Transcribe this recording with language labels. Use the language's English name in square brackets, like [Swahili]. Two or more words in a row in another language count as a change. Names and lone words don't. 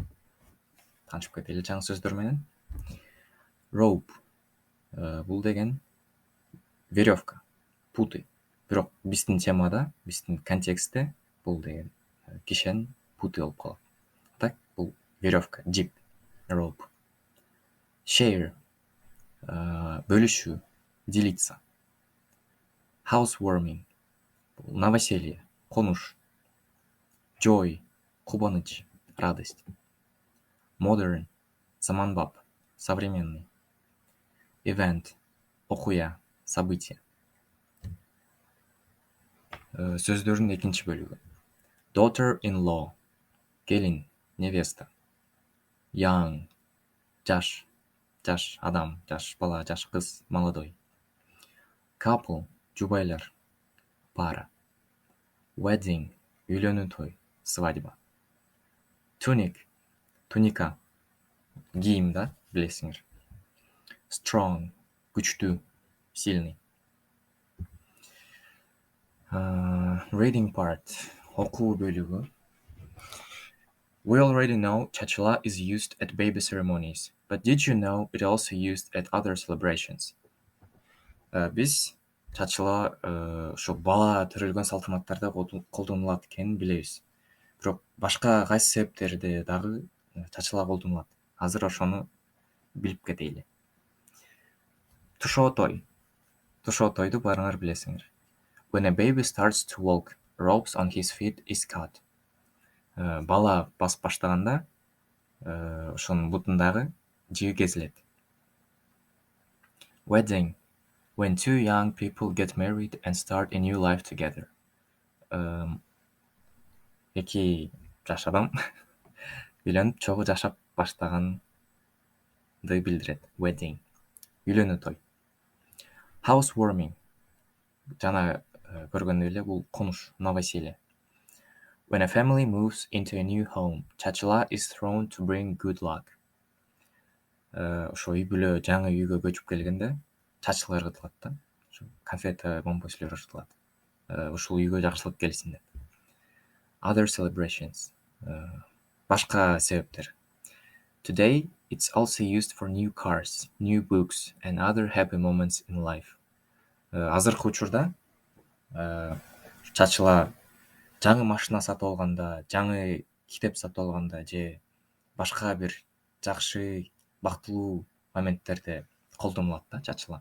[Kyrgyz] Таанышып кетели жаңы сөздөр менен. Rope бул деген [Russian] веревка, путы. [Kyrgyz] Бирок биздин темада, биздин контекстте бул деген кишен путы болуп калат. Так, бул веревка, [English] jig, rope. [Kyrgyz] Share бөлүшүү, делиться. Housewarming бул новоселье, конуш. Joy кубаныч, радость. Modern заманбап, современный. Event окуя, событие. Сөздөрдүн экинчи бөлүгү. Daughter-in-law келин, невеста. Young жаш адам, жаш бала, жаш кыз, молодой. Couple жубайлар, пара. Wedding үйлөнүү той, свадьба. Tunic туника, кийим да, билесиңер. Strong күчтүү, сильный. [English] Reading part [Kyrgyz] окуу бөлүгү. [English] We already know chachla is used at baby ceremonies, but did you know it also used at other celebrations? [Kyrgyz] Биз чачыла ошо бала төрөлгөн салтанаттарда колдонулат экенин билебиз. Бирок башка кайсы себептерде дагы чачыла колдонулат? Азыр ошону билип кетели. Тушоо той. Тушоо тойду баарыңар билесиңер. [English] When a baby starts to walk, ropes on his feet is cut. [Kyrgyz] Бала басып баштаганда ошонун бутундагы жиги кесилет. [English] Wedding when two young people get married and start a new life together. [Kyrgyz] Эки жаш адам үйлөнүп чогуу жашап баштаганды билдирет. Wedding үйлөнүү той. Housewarming жана көргөндөй эле бул конуш, новоселье. [English] When a family moves into a new home, chachla is thrown to bring good luck. [Kyrgyz] Ошо үй бүлө жаңы үйгө көчүп келгенде чачыла ыргытылат да. Ошо конфета, бомбочлор ыргытылат. Ушул үйгө жакшылык келсин деп. [English] Other celebrations. [Kyrgyz] Башка себептер. [English] Today, it's also used for new cars, new books, and other happy moments in life. [Kyrgyz] Азыркы учурда чачыла жаңы машина сатып алганда, жаңы китеп сатып алганда же башка бир жакшы, бактылуу моменттерде колдонулат да чачыла.